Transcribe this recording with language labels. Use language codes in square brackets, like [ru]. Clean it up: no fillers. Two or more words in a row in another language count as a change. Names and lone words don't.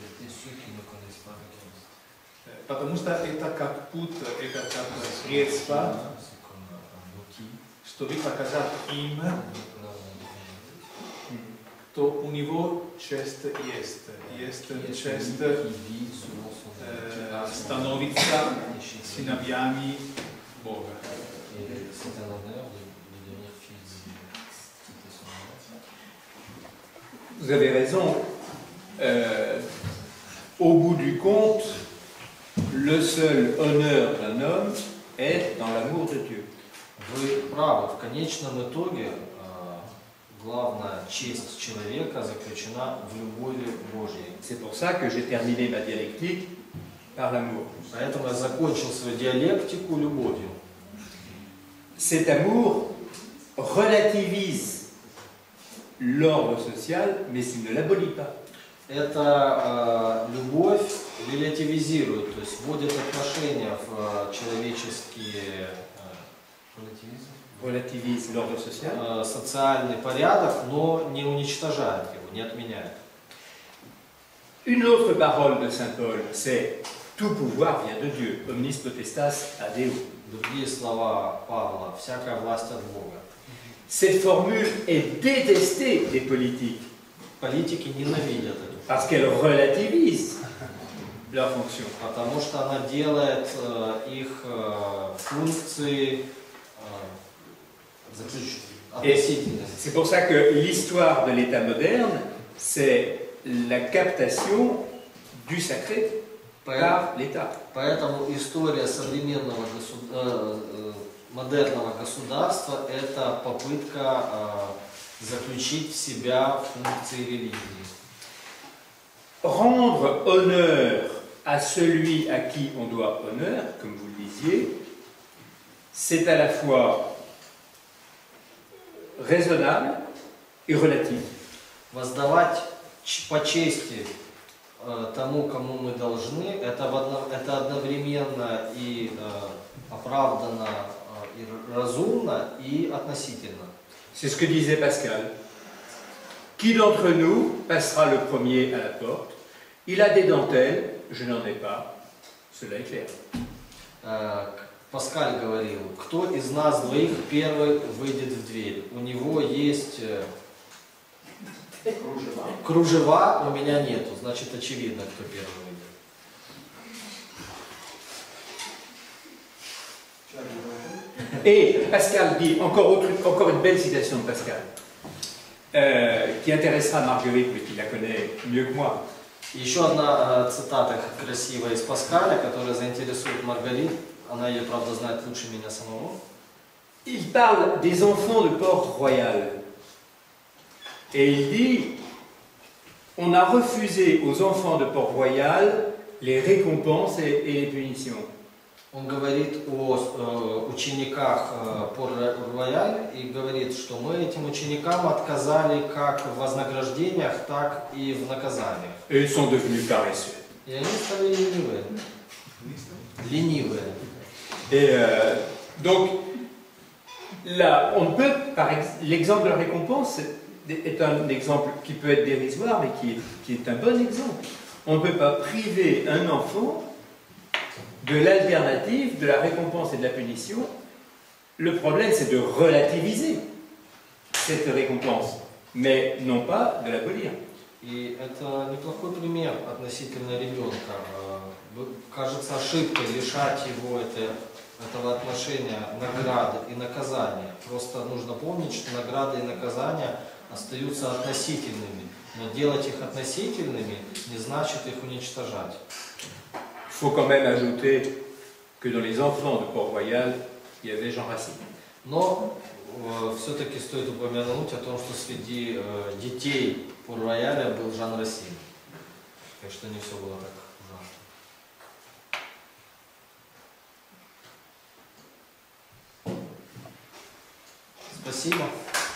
[ru] Потому что это как путь, это как средство, чтобы показать им, что у него честь есть. Есть честь становиться сыновьями Бога. [fr] Vous avez raison. Au bout du compte, le seul honneur d'un homme est dans l'amour de Dieu. [ru] Вы правы. В конечном итоге главная честь человека заключена в любови Божьей. [fr] C'est pour ça que j'ai terminé ma dialectique par l'amour. [ru] Поэтому я закончил свою диалектику любовью. [fr] Cet amour relativise l'ordre social, mais il ne l'abolit pas. [ru] Эта любовь релятивизирует, то есть вводит отношения в человеческие [fr] Relativise l'ordre social. [ru] Социальный порядок, но не уничтожает его, не отменяет. [fr] Une autre parole de saint Paul, c'est tout pouvoir vient de Dieu, [la] omnis potestas ad Deo. [ru] Другие слова Павла: всякая власть от Бога. [fr] Cette formule est détestée des politiques [ru] Политики ненавидят эту, [fr] parce qu'elle relativise leur fonction. [ru] потому что она делает их функции относительными. [fr] C'est pour ça que l'histoire de l'État moderne, c'est la captation du sacré par l'État. [ru] Поэтому история современного модерного государства – это попытка заключить в себя функции религии. [fr] Rendre honneur à celui à qui on doit honneur, comme vous le disiez, c'est à la fois raisonnable et relatif. [ru] Воздавать по чести тому, кому мы должны, это одновременно и оправданно, и разумно, и относительно. [fr] C'est ce que disait Pascal. Qui d'entre nous passera le premier à la porte? Il a des dentelles, je n'en ai pas. Cela est clair. [ru] Паскаль говорил, кто из нас двоих первый выйдет в дверь? У него есть кружева, у меня нету, значит очевидно, кто первый выйдет. [fr] Et Pascal dit, encore une belle citation de Pascal, qui intéressera Marguerite, mais qui la connaît mieux que moi. [ru] Еще одна цитата красивая из Паскаля, которая заинтересует Маргарит. Она ее, правда, знает лучше меня самого. [fr] Il parle des enfants de Port-Royal. Et il dit, on a refusé aux enfants de Port-Royal les récompenses et les punitions. [ru] Он говорит о учениках Пор-Рояль и говорит, что мы этим ученикам отказали как в вознаграждениях, так и в наказаниях. [fr] Et ils sont devenus paresseux. [ru] И они стали ленивые. Ленивые. [fr] Et donc, là, on peut, l'exemple de la récompense est un exemple qui peut être dérisoire, mais qui est un bon exemple. On ne peut pas priver un enfant de l'alternative, de la récompense et de la punition. Le problème, c'est de relativiser cette récompense, mais non pas de l'abolir. [ru] И это неплохой пример относительно ребенка. Кажется ошибкой лишать его этого отношения награды и наказания. Просто нужно помнить, что награды и наказания остаются относительными. Но делать их относительными не значит их уничтожать. [fr] Il faut quand même ajouter que dans les enfants de Port-Royal, il y avait Jean Racine. [ru] Но все-таки стоит упомянуть о том, что среди детей Пор-Рояля был Жан Рассин. Так что не все было так ужасно. Спасибо.